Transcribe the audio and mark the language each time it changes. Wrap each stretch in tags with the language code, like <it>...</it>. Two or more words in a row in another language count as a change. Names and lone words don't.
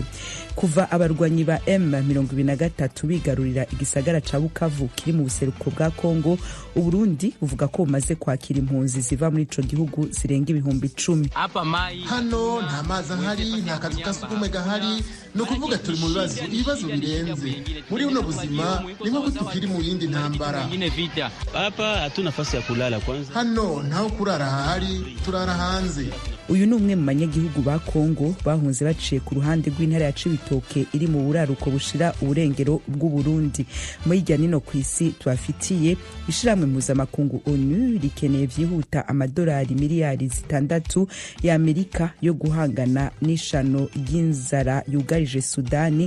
<rn>Kuva abarwanyi ba M23 bigarurira igisagara ca Bukavu kiri mu buseruko bwa Kongo, Uburundi buvuga ko bumaze kwakira impunzi ziva muri ico gihugu zirenga ibihumbi 10. Hano nta mazi ahari, nta kazu ka sugumwe gahari, no kuvuga turi mu ibibazo birenze. Muri uno buzima ni nko tukiri mu yindi ntambara.</rn> <sw>Hapa hatuna nafasi ya kulala kwanza.</sw> <rn>Hano ntaho kurara hahari, turara hanze. Uyu ni umwe mu banyagihugu ba Kongo bahunze baciye ku ruhande rw'intara ya Cibitoke iri mu buraruko bushira uburengero bw'u Burundi. Muri irya nino kw'isi tubafitiye ishiramwe mpuzamakungu ONU rikeneye vyihuta amadolari miliyari 6 ya Amerika yo guhangana n'ishano ry'inzara yugarije Sudani.</rn>